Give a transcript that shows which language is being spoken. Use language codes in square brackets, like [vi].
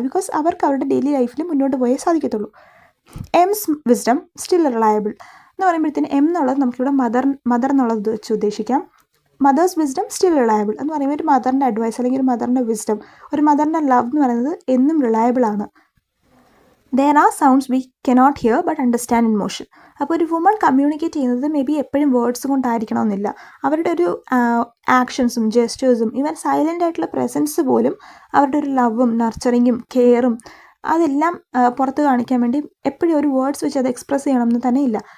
[ml] Because അവർക്ക് അവരുടെ daily ലൈഫിൽ മുന്നോട്ട് പോയേ സാധിക്കത്തുള്ളൂ. [en] M's wisdom still reliable [ml] എന്ന് പറയുമ്പോഴത്തേന് എം എന്നുള്ളത് നമുക്കിവിടെ മദർ എന്നുള്ളത് വെച്ച് ഉദ്ദേശിക്കാം. [en] mother's wisdom still reliable [ml] എന്ന് പറയുമ്പോൾ ഒരു മദറിൻ്റെ അഡ്വൈസ് അല്ലെങ്കിൽ ഒരു മദറിൻ്റെ വിസ്ഡം, ഒരു മദറിൻ്റെ ലവ് എന്ന് പറയുന്നത് എന്നും റിലയബിൾ ആണ്. [en] There are sounds we cannot hear but understand in motion. [ml] അപ്പോൾ ഒരു വുമൺ കമ്മ്യൂണിക്കേറ്റ് ചെയ്യുന്നത് മേ ബി എപ്പോഴും വേർഡ്സ് കൊണ്ടായിരിക്കണമെന്നില്ല. അവരുടെ ഒരു ആക്ഷൻസും ജെസ്റ്റേഴ്സും ഈവൻ സൈലൻ്റ് ആയിട്ടുള്ള പ്രസൻസ് പോലും അവരുടെ ഒരു ലവും നർച്ചറിങ്ങും കെയറും അതെല്ലാം പുറത്ത് കാണിക്കാൻ വേണ്ടി എപ്പോഴും ഒരു വേർഡ്സ് വെച്ച് അത് എക്സ്പ്രസ് ചെയ്യണമെന്ന് തന്നെ ഇല്ല.